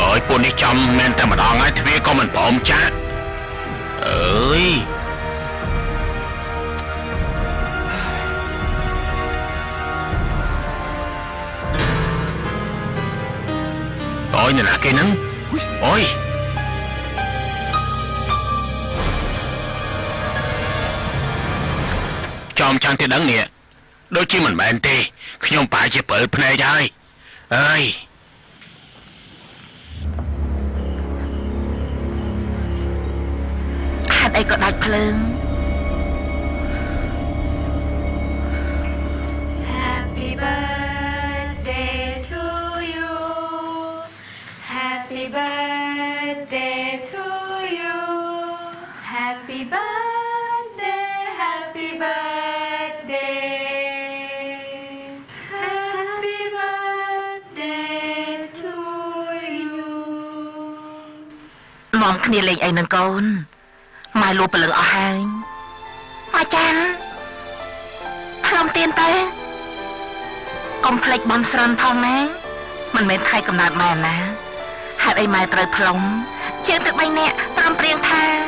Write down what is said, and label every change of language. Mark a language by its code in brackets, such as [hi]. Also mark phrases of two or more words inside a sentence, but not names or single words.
[km] ពួកនេះចំមែនតែម្ដងហើយទ្វារក៏មិនព្រមចាក់អើយអូយអ្នកណាគេហ្នឹងអូយចំចាំទីដឹងនេះដូចជាមិនមែនទេខ្ញុំប្រហែលជាព្រើភ្នែកហើយអើយ ហេតុអីក៏ដាច់ភ្លើង [en] Happy birthday to you Happy birthday to you Happy birthday Happy birthday Happy birthday to you [km] នាំគ្នាលេងអីនឹងកូនម៉ែលួពលឹងអស់ហើយម៉ែចាន់ផ្លុំទៀនទៅកុំភ្លេចបន់ស្រន់ផងណាមិនមែនខៃកំណើតម៉ែណាហេតុអីម៉ែត្រូវផ្លុំជាងទឹក3នាក់ព្រមព្រៀងថា